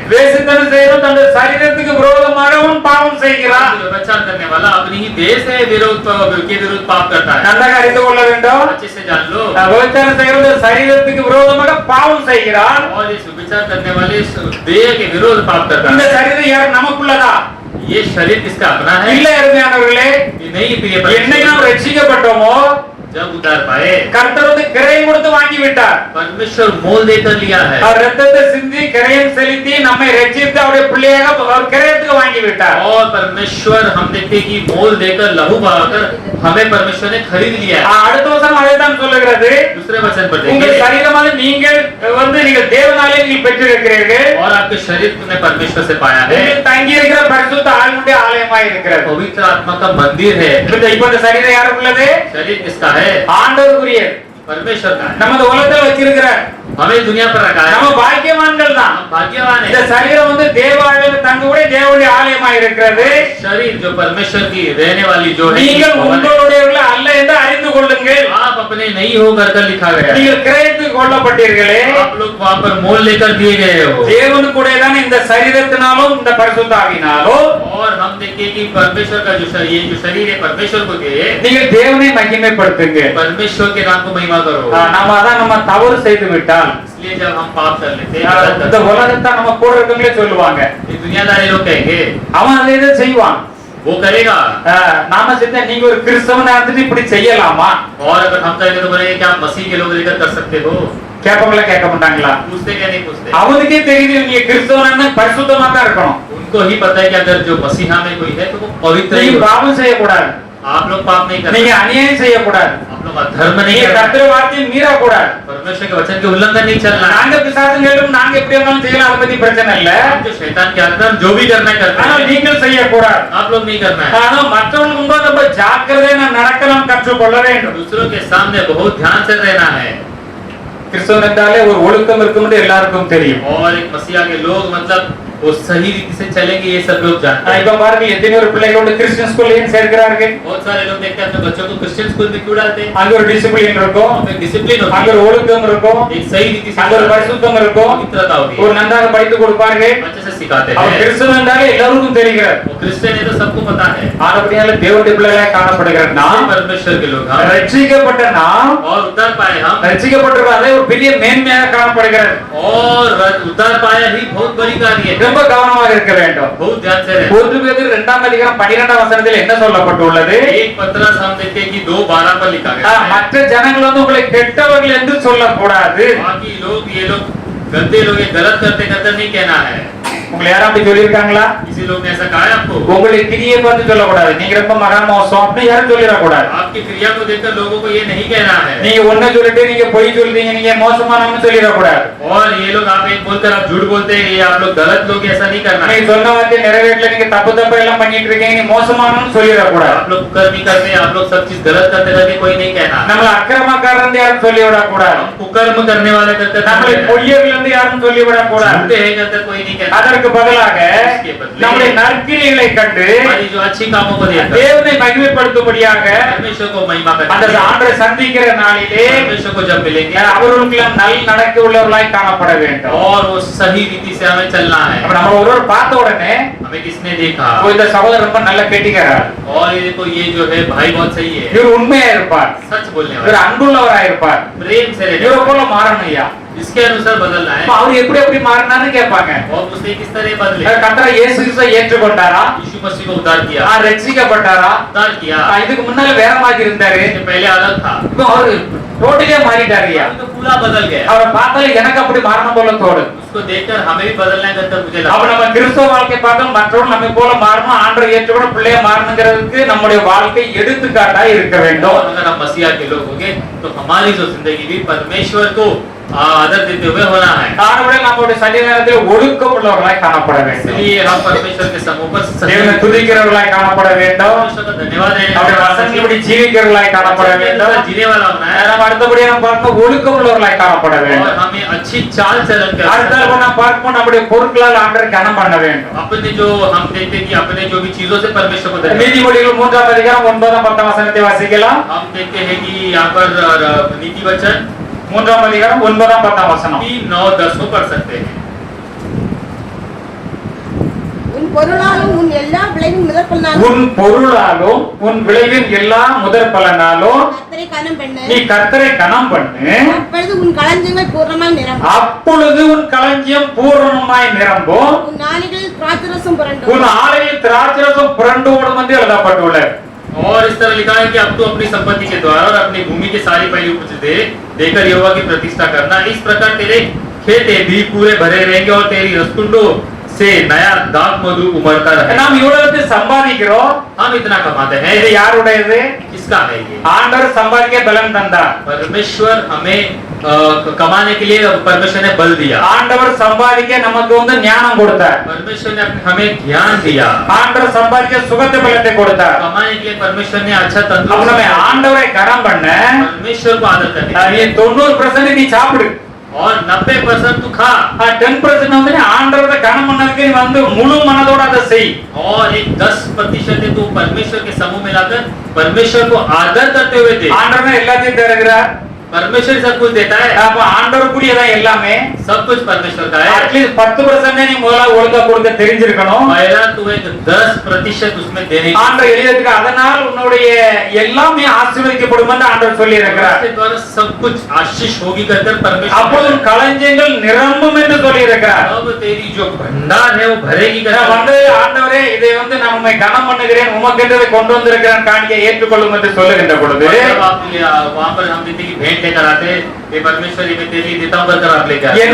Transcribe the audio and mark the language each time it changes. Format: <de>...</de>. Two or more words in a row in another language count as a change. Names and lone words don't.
<ta>வேசித்தனம் செய்யறவன் தன் சரீரத்துக்கு விரோதமாக அவன் பாவம் செய்கிறான்.</ta> <hi>व्यभिचार करने वाला अपनी ही देह से विरुद्ध पाप करता है।</hi> <ta>நன்றாக அறிந்து கொள்ள வேண்டும்.</ta> <hi>अच्छे से जान लो।</hi> <ta>விபச்சாரம் செய்கிறது சரீரத்துக்கு விரோதமாக பாவம் செய்கிறான்.</ta> <hi>और इस विचार करने वाले इस देह के विरोध पाप करता</hi> <ta>இந்த</ta> <hi>है।</hi> <ta>சரீரம் யார் நமக்குள்ளதா?</ta> <hi>ये शरीर किसका अपना है?</hi> <ta>இல்ல அருமையானவர்களே,</ta> <hi>ये नहीं प्रिय</hi> <ta>என்னைக்கு நாம்</ta> <hi>परमेश्वर</hi> <ta>ரட்சிக்கப்பட்டோமோ</ta> <hi>जब उद्धार पाए</hi> <ta>கர்த்தர் வந்து கிரயம் கொடுத்து வாங்கி விட்டார்.</ta> <hi>परमेश्वर मोल देकर लिया है।</hi> <ta>அவர் ரத்தத்தை சிந்தி கிரயம் செலுத்தி நம்மை ரட்சித்து அவருடைய பிள்ளையாக அவர் கிரயத்துக்கு வாங்கி விட்டார்.</ta> <hi>और परमेश्वर हम देखते हैं कि मोल देकर लहू बहाकर हमें परमेश्वर ने खरीद लिया है।</hi> <ta>அடுத்த வசனம் அதை தான் சொல்லுகிறது.</ta> <hi>दूसरे वचन पर</hi> <ta>உங்கள்</ta> <hi>देखेंगे।</hi> <ta>சரீரமாக நீங்கள் நீங்கள் தேவனாலே நீங்கள் பெற்றிருக்கிறீர்கள்.</ta> <hi>और आपके शरीर तुमने परमेश्वर से पाया है।</hi> <ta>நீங்கள் தங்கி இருக்கிற பரிசுத்த ஆவியுடைய ஆலயமாய் இருக்கிறது.</ta> <hi>पवित्र आत्मा का मंदिर है।</hi> <ta>இப்ப இந்த சரீரம் யாருக்கு உள்ளது?</ta> <hi>शरीर किसका है?</hi> <ta>ஆண்டவருக்குரியது.</ta> <hi>परमेश्वर का है।</hi> <ta>நமது உலகத்தில் வச்சிருக்கிறார்.</ta> <hi>हमें दुनिया पर रखा है।</hi> <ta>நம்ம பாக்கியவான்கள் தான்.</ta> <hi>हम भाग्यवान</hi> <ta>இந்த</ta> <hi>है।</hi> <ta>சரீரம் வந்து தேவாலயம் தங்குடைய தேவனுடைய ஆலயமாய் இருக்கிறது.</ta> <hi>शरीर जो परमेश्वर की रहने वाली जो है,</hi> <ta>நீங்கள்</ta> <hi>भवन है।</hi> <ta>உங்களுடையவர்கள் அல்ல என்று அறிந்து கொள்ளுங்கள்.</ta> <hi>आप अपने नहीं होकर कर लिखा गया है।</hi> <ta>நீங்கள் கிரயத்துக்கு கொள்ளப்பட்டீர்களே.</ta> <hi>आप लोग वहाँ पर मोल लेकर दिए गए हो।</hi> <ta>தேவனுக்குடையதான இந்த சரீரத்தினாலும் இந்த பரிசுத்த ஆவியினாலும்</ta> <hi>और हम देखिए कि परमेश्वर का ये जो शरीर है परमेश्वर को दिए,</hi> <ta>நீங்கள் தேவனை மகிமைப்படுத்துங்க.</ta> <hi>परमेश्वर के नाम को महिमा करो।</hi> <ta>நாம அதான் நம்ம தவறு செய்து விட்டால்</ta> <hi>इसलिए जब हम पाप कर लेते</hi> <ta>இந்த</ta> <hi>हैं,</hi> <ta>உலகத்தை நம்ம கூட இருக்கவங்களே சொல்லுவாங்க,</ta> <hi>ये दुनियादारी लोग कहेंगे</hi> <ta>அவன் அதை இதை செய்வான்.</ta> <hi>वो करेगा।</hi> <ta>நாம செஞ்சா நீங்க ஒரு கிறிஸ்தவனா இருந்துட்டு இப்படி செய்யலாமா?</ta> <hi>और अगर हम कहेंगे तो बोलेंगे क्या आप मसीह के लोग लेकर कर सकते हो?</hi> <ta>கேட்பவங்கள கேட்க மாட்டாங்களா?</ta> <hi>पूछते क्या नहीं पूछते?</hi> <ta>அவனுக்கே தெரியுது நீங்க கிறிஸ்தவனா பரிசுத்தமா தான் இருக்கணும்.</ta> <hi>उनको ही पता है कि अगर जो मसीहा में कोई है तो वो पवित्र ही</hi> <ta>நீங்க</ta> <hi>होगा।</hi> <ta>பாவம் செய்யக்கூடாது.</ta> <hi>आप लोग पाप नहीं</hi> <ta>நீங்க</ta> <hi>करते,</hi> <ta>அநியாயம் செய்யக்கூடாது.</ta> <hi>आप लोग अधर्म नहीं</hi> <ta>நீங்க</ta> <hi>करते,</hi> <ta>கர்த்தருடைய வார்த்தையை மீறக்கூடாது.</ta> <hi>परमेश्वर के वचन के उल्लंघन नहीं चलना।</hi> <ta>நாங்க பிசாசுங்களும் நாங்க எப்படி வேணாலும் செய்யலாம், அதை பத்தி பிரச்சனை இல்ல.</ta> <hi>हम जो शैतान के आज्ञा हम जो भी करना है करते</hi> <ta>ஆனால்</ta> <hi>हैं,</hi> <ta>நீங்கள் செய்யக்கூடாது.</ta> <hi>आप लोग नहीं करना है।</hi> <ta>ஆனா மற்றவங்களுக்கு முன்பு நம்ம ஜாக்கிரதையா நடக்க நாம் கற்றுக்கொள்ள வேண்டும்.</ta> <hi>दूसरों के सामने बहुत ध्यान से रहना है।</hi> <ta>கிறிஸ்தவன் என்றாலே ஒரு ஒழுக்கம் இருக்கும் என்று எல்லாருக்கும் தெரியும்.</ta> <hi>और एक मसीहा के लोग मतलब वो सही रीति से चलेंगे, ये सब लोग जानते हैं।</hi> <ta>இப்ப பாருங்க எத்தனை ஒரு பிள்ளைகள் வந்து</ta> <en>Christian school</en> <ta>ஏன் சேர்க்கிறார்கள்?</ta> <hi>बहुत सारे लोग देखते हैं अपने बच्चों को</hi> <en>Christian school</en> <hi>में क्यों डालते हैं?</hi> <ta>அங்க ஒரு டிசிப்ளின் இருக்கும்,</ta> <hi>वहाँ पे डिसिप्लिन होती</hi> <ta>அங்க</ta> <hi>है,</hi> <ta>ஒரு ஒழுக்கம் இருக்கும்,</ta> <hi>एक सही रीति से</hi> <ta>அங்க ஒரு பரிசுத்தம் இருக்கும்,</ta> <hi>पवित्रता होती</hi> <ta>ஒரு</ta> <hi>है,</hi> <ta>நன்றாக படித்து கொடுப்பார்கள்.</ta> <hi>अच्छे से सिखाते</hi> <ta>அவர்</ta> <hi>हैं।</hi> <ta>கிறிஸ்தவன் என்றாலே எல்லாருக்கும் தெரிகிறது.</ta> <hi>वो क्रिश्चियन है तो सबको पता है,</hi> <ta>ஆனபடியால தேவனுடைய பிள்ளைகளாய் காணப்படுகிற நாம்,</ta> <hi>परमेश्वर के लोग हम</hi> <ta>ரட்சிக்கப்பட்ட நாம்,</ta> <hi>और उद्धार पाए हम,</hi> <ta>ரட்சிக்கப்பட்டிருக்கிறதே ஒரு பெரிய மேன்மையாக காணப்படுகிறது.</ta> <hi>और उद्धार पाया ही बहुत बड़ी कार्य है,</hi> <ta>ரொம்ப கவனமாக இருக்க வேண்டும்.</ta> <hi>बहुत ध्यान से रहे।</hi> <ta>1 பேதுரு 2:12 வசனத்தில் என்ன சொல்லப்பட்டுள்ளது?</ta> <hi>एक पत्रस हम देखते हैं कि 2:12 पर लिखा गया है,</hi> <ta>மற்ற ஜனங்கள் வந்து உங்களை கெட்டவர்கள் என்று சொல்லக்கூடாது.</ta> <hi>बाकी लोग ये लोग गंदे लोग ये गलत करते करते नहीं कहना है।</hi> <ta>உங்களை யாரும் அப்படி சொல்லியிருக்காங்களா?</ta> <hi>किसी लोग ने ऐसा कहा है आपको?</hi> <ta>உங்களை கிரியை பார்த்து சொல்லக்கூடாது, நீங்க ரொம்ப மகா மோசம் அப்படி யாரும் சொல்லிடக்கூடாது.</ta> <hi>आपकी क्रिया को देखकर लोगों को ये नहीं कहना है,</hi> <ta>நீங்க ஒண்ணு சொல்லிட்டு நீங்க பொய் சொல்றீங்க, நீங்க மோசமானவங்க சொல்லிடக்கூடாது.</ta> <hi>और ये लोग आप एक बोलकर आप झूठ बोलते हैं, ये आप लोग गलत लोग, ऐसा नहीं करना है।</hi> <ta>நீங்க சொன்ன வார்த்தை நிறைவேற்றல, நீங்க தப்பு தப்பு எல்லாம் பண்ணிட்டு இருக்கீங்க, நீ மோசமானவன்னு சொல்லிடக்கூடாது.</ta> <hi>आप लोग कुकर्मी करते हैं, आप लोग सब चीज गलत करते करके कोई नहीं कहना।</hi> <ta>நம்மள அக்கிரமக்காரன் யாரும் சொல்லிவிடக்கூடாது.</ta> <hi>हम कुकर्म करने वाले करते</hi> <ta>நம்மளை பொய்யர்கள் என்று யாரும் சொல்லிவிடக்கூடாது.</ta> <hi>झूठे हैं करते कोई नहीं कहना।</hi> <ta>அதற்கு பதிலாக நம்முடைய நற்கிரியைகளை கண்டு</ta> <hi>हमारी जो अच्छी कामों को देखकर</hi> <ta>தேவனை மகிமைப்படுத்தும்படியாக</ta> <hi>परमेश्वर को महिमा</hi> <ta>அந்த</ta> <hi>करते हैं।</hi> <ta>ஆண்டரை சந்திக்கிற நாளிலே</ta> <hi>परमेश्वर को जब मिलेंगे</hi> <ta>அவர்களுக்கெல்லாம் நல் நடக்க உள்ளவர்களாய் காணப்பட வேண்டும்.</ta> <hi>और वो सही रीति से हमें चलना है।</hi> <ta>அப்ப நம்ம ஒருவர் பார்த்த உடனே</ta> <hi>हमें किसने देखा?</hi> <ta>இந்த சகோதரர் ரொம்ப நல்ல கெட்டிக்காரர்,</ta> <hi>और ये देखो ये जो है भाई बहुत सही है,</hi> <ta>இவர் உண்மையா இருப்பார்,</ta> <hi>सच बोलने</hi> <ta>இவர்</ta> <hi>वाला,</hi> <ta>அன்புள்ளவராய் இருப்பார்,</ta> <hi>प्रेम से रहने</hi> <ta>இவரை</ta> <hi>वाला,</hi> <ta>போல மாறணும் ஐயா.</ta> <hi>इसके अनुसार बदलना है।</hi> <ta>அப்ப அவர் எப்படி எப்படி மாறினான்னு கேட்பாங்க.</ta> <hi>और उसने किस तरह बदले?</hi> <ta>கர்த்தர் இயேசு கிறிஸ்துவை ஏற்றுக்கொண்டாரா?</ta> <hi>यीशु मसीह को उद्धार किया,</hi> <ta>ரட்சிக்கப்பட்டாரா?</ta> <hi>उद्धार किया।</hi> <ta>இதுக்கு முன்னால வேற மாதிரி இருந்தாரு,</ta> <hi>इससे पहले अलग था,</hi> <ta>இப்ப அவரு டோட்டலியா மாறிட்டாரு ஐயா.</ta> <hi>अभी तो पूरा बदल गया।</hi> <ta>அவரை பார்த்தாலே எனக்கு அப்படி மாறணும் போல தோணுது.</ta> <hi>उसको देखकर हमें भी बदलना करकर मुझे</hi> <ta>அப்ப</ta> <hi>लगा।</hi> <ta>நம்ம கிறிஸ்தவ வாழ்க்கை பார்த்தா மற்றவர்கள் நம்மை போல மாறணும், ஆண்டரை ஏற்றுக்கொண்டு பிள்ளைய மாறணுங்கிறதுக்கு நம்முடைய வாழ்க்கை எடுத்துக்காட்டா இருக்க வேண்டும்.</ta> <hi>और अगर हम मसीहा के लोग होंगे तो हमारी जो जिंदगी भी परमेश्वर को आदर देते हुए होना है।</hi> <ta>ஆனபடியால் நம்முடைய சன்னிதானத்தில் ஒழுக்கம் உள்ளவர்களாய் காணப்பட வேண்டும்.</ta> <hi>इसलिए हम परमेश्वर के समूह पर</hi> <ta>தேவனை துதிக்கிறவர்களாய் காணப்பட வேண்டும்.</ta> <hi>परमेश्वर का धन्यवाद देने</hi> <ta>அவருடைய வசனங்களை ஜீவிக்கிறவர்களாய் காணப்பட வேண்டும்.</ta> <hi>जीने वाला होना है।</hi> <ta>நம்ம அடுத்தபடியாக நம்ம பார்க்க ஒழுக்கம் உள்ளவர்களாய் காணப்பட</ta> <hi>और</hi> <ta>வேண்டும்.</ta> <hi>हमें अच्छी चाल चलन</hi> <ta>அடுத்த</ta> <hi>कर</hi> <ta>நம்ம பார்ப்போம் நம்முடைய பொருட்களால் ஆண்டரை கனம் பண்ண வேண்டும்.</ta> <hi>अपने जो हम देखते हैं कि अपने जो भी चीजों से परमेश्वर को धन्यवाद।</hi> <ta>நீதிமொழிகள் 3:9-10 வசனத்தை வாசிக்கலாம்.</ta> <hi>हम देखते हैं कि यहाँ पर नीति वचन</hi> <ta>3:9-10 வசனம்.</ta> <hi>3, 9, 10 को पढ़ सकते हैं।</hi> <ta>உன் பொருளாலும் உன் எல்லா விளைவின் முதற் பலனாலும் உன் பொருளாலும் உன் விளைவின் எல்லா முதற் பலனாலும் கர்த்தரை கனம் பண்ணு. நீ கர்த்தரை கனம் பண்ணு, அப்பொழுது உன் களஞ்சியங்கள் பூர்ணமாய் நிரம்பும். அப்பொழுது உன் களஞ்சியம் பூரணமாய் நிரம்பும், உன் நாளிகளில் திராட்சரசம் புரண்டும். உன் ஆலையில் திராட்சரசம் புரண்டு ஓடும் என்று எழுதப்பட்டுள்ளது.</ta> <hi>और इस तरह लिखा है कि अब तू अपनी संपत्ति के द्वारा और अपनी भूमि के सारी पहली उपज देकर यहोवा की प्रतिष्ठा करना। इस प्रकार तेरे खेत भी पूरे भरे रहेंगे और तेरी रसकुंडों से नया दाख मधु उमड़ता रहे।</hi> <ta>நாம் இவ்வளவு சம்பாதிக்கிறோம்,</ta> <hi>हम इतना कमाते हैं,</hi> <ta>இது யாருடையது?</ta> <hi>किसका है ये?</hi> <ta>ஆண்டவர் சம்பாதிக்க பலன் தந்தார்.</ta> <hi>परमेश्वर हमें कमाने के लिए परमेश्वर ने बल दिया।</hi> <ta>ஆண்டவர் சம்பாதிக்க நமக்கு வந்து ஞானம் கொடுத்தார்.</ta> <hi>परमेश्वर ने हमें ज्ञान दिया।</hi> <ta>ஆண்டவர் சம்பாதிக்க சுகத்தை பலத்தை கொடுத்தார்.</ta> <hi>कमाने के लिए परमेश्वर ने अच्छा</hi> <ta>அப்ப நம்ம</ta> <hi>तंदुरुस्त</hi> <ta>ஆண்டவரை கனம் பண்ண</ta> <hi>परमेश्वर को आदर करने</hi> <ta>நீ 90% நீ சாப்பிடு,</ta> <hi>और 90% तू खा</hi> <ta>10% வந்து நீ ஆண்டவரை கனம் பண்ணதுக்கு நீ வந்து முழு மனதோட அதை செய்.</ta> <hi>और एक 10% तू परमेश्वर के समूह में लाकर परमेश्वर को आदर करते हुए दे।</hi> <ta>ஆண்டவர் எல்லாத்தையும் தருகிறார்.</ta> <hi>परमेश्वर सब कुछ देता है,</hi> <ta>அப்ப ஆண்டவருக்குரியதான் எல்லாமே.</ta> <hi>सब कुछ परमेश्वर का है।</hi> <en>at least</en> <ta>10% நீ முதல்ல ஒழுங்கா கொடுக்க தெரிஞ்சிருக்கணும்.</ta> <hi>पहला तू एक 10% उसमें देने की</hi> <ta>ஆண்டவர் எழுதிருக்கு, அதனால் உன்னுடைய எல்லாமே ஆசீர்வதிக்கப்படும் என்று ஆண்டவர் சொல்லி இருக்கிறார்.</ta> <hi>उसके द्वारा सब कुछ आशीष होगी कहकर</hi> <ta>அப்போது</ta> <hi>परमेश्वर</hi> <ta>களஞ்சியங்கள் நிரம்பும் என்று சொல்லி இருக்கிறார்.</ta> <hi>अब तेरी जो भंडार है वो भरेगी</hi> <ta>நான்</ta> <hi>कहकर</hi> <ta>வந்து ஆண்டவரே இதை வந்து நான் உம்மை கனம் பண்ணுகிறேன், உமக்கென்றதை கொண்டு வந்திருக்கிறேன், காணிக்கை ஏற்றுக்கொள்ளும் என்று சொல்லுகின்ற பொழுது</ta> <hi>जब आप वहां पर हम देखते हैं कि भेंट लेकर आते हैं, ये परमेश्वर ये मैं तेरे लिए देता हूं कहकर आप लेकर आते हैं।</hi>